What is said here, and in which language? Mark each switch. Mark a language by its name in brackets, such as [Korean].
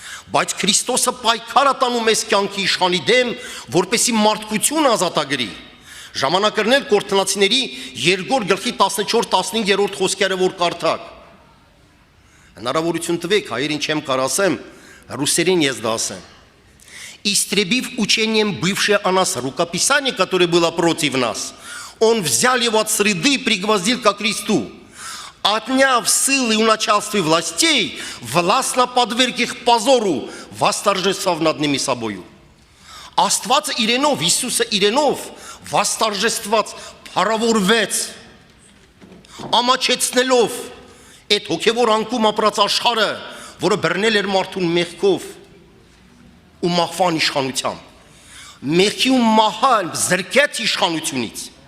[Armenian] Բայց Քրիստոսը պայքար է տանում այս կյանքի իշխանի դեմ, որպեսի մարդկություն ազատագրի։ Ժամանակերն Կորինթացիների 2 գլխի 14-15 խոսքերը որ կարդաք։ Հնարավորություն տվեք, հայերին չեմ կարող ասեմ, ռուսերեն ես դա ասեմ։ [Russian] Истребив учением бывшее о нас рукописание, которое было против нас, он взял его от среды и пригвоздил ко кресту. Отняв силы у начальства и властей, властно подверг их позору, восторжествовав над ними собою. [Armenian] Աստվածը իրենով, Հիսուսը իրենով վաստարժեստված փառավորվեց, ամաչեցնելով այդ հոգևոր անկում ապրած աշխարհը, որը բռնել էր մարդուն մեղքով ու մահվան իշխանությամբ։ Մեղքի ու մահը զրկեց իշխանությունից։